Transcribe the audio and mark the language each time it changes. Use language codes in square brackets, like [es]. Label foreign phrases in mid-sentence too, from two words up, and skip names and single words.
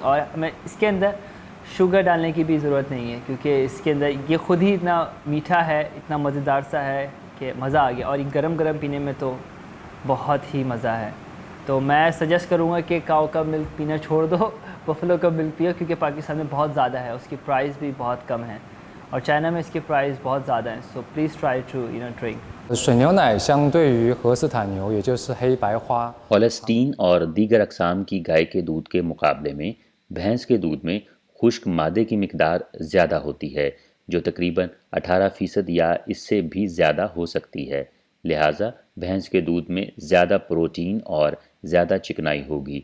[ur] اور ہمیں اس کے اندر شوگر ڈالنے کی بھی ضرورت نہیں ہے کیونکہ اس کے اندر یہ خود ہی اتنا میٹھا ہے، اتنا مزیدار سا ہے کہ مزہ آ گیا، اور یہ گرم گرم پینے میں تو بہت ہی مزہ ہے۔ تو میں سجیسٹ کروں گا کہ کاؤ کا ملک پینا چھوڑ دو، بفلو کا ملک پیو، کیونکہ پاکستان میں بہت زیادہ ہے، اس کی پرائز بھی بہت کم ہے، اور چائنا میں اس کی پرائز بہت زیادہ ہے۔ [en] so please try to drink. [zh] 水牛奶相对于荷斯坦牛，也就是黑白花， [ur] ہولسٹین اور دیگر اقسام کی گائے کے دودھ کے مقابلے میں بھینس کے دودھ میں خشک مادے کی مقدار زیادہ ہوتی ہے، جو تقریباً 18% یا اس سے بھی زیادہ ہو سکتی ہے۔ لہٰذا بھینس کے دودھ میں زیادہ پروٹین اور زیادہ چکنائی ہوگی۔